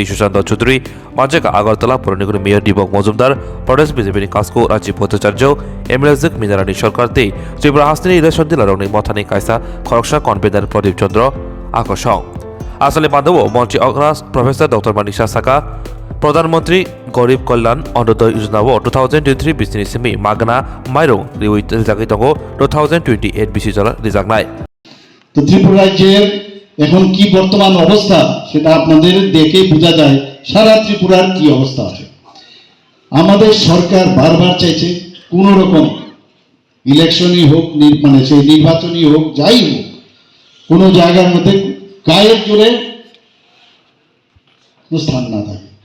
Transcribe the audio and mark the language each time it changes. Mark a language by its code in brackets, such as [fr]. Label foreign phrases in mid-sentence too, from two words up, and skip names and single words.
[trp] सुशांत चौधरी मानजाखा आगरतला पुरनिगुनि मेयर दीपक मजुमदार प्रदेश बीजेपी कास्को राजीव भट्टाचार्य एमएलए मिनारानी सरकार दे त्रिपुरा हास्तिनि रेशन दिलारनि मथानि कायसा खरकसा कनभेनार प्रदीप चंद्र आकर्षण आसले बांधव मंत्री अग्रास प्रफेसर डॉक्टर मानिक साहा प्रधानमंत्री गरीब कल्याण अन्त्योदय योजना 2023 बिसिनि सिमी मागना माइरं रिउइ रिजागै दङ 2028 बिसि जला रिजागनाय [bn] তো ত্রিপুরা রাজ্যের এখন কি বর্তমান অবস্থা সেটা আপনাদের দেখে বোঝা যায় সারা ত্রিপুরার কি অবস্থা আছে। আমাদের সরকার বারবার চাইছে কোন রকম ইলেকশনই হোক মানে সেই নির্বাচনই হোক যাই হোক কোনো জায়গার মধ্যে গায়ের জোরে স্থান না থাকে।